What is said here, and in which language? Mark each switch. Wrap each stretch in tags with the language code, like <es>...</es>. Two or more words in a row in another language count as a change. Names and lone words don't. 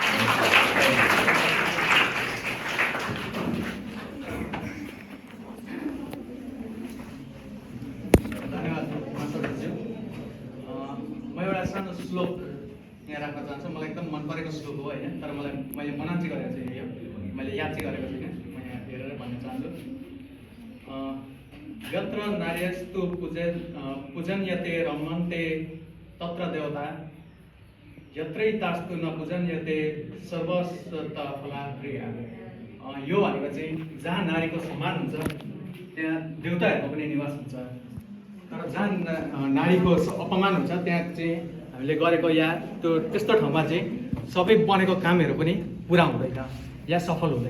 <ne>म एउटा सानो श्लोक यहाँ राख्न चाहन्छु। मलाई एकदम मन परेको श्लोक हो होइन, तर मैले मनान चाहिँ गरेको छैन, यो मैले याद चाहिँ गरेको छैन। म यहाँ हेरेर भन्न चाहन्छु।</ne> <sa>यत्र नार्यस्तु पूजन्यते रमन्ते तत्र देवता, यत्रैतास्तु न पूजन्यते सर्वस्वत फलाप्रिया।</sa> <ne>यो भनेको चाहिँ जहाँ नारीको सम्मान हुन्छ त्यहाँ देवताहरूको पनि निवास हुन्छ, तर जहाँ नारीको अपमान हुन्छ त्यहाँ चाहिँ हामीले गरेको या त्यस्तो ठाउँमा चाहिँ सबै बनेको कामहरू पनि पुरा हुँदैन या सफल हुँदैन।</ne>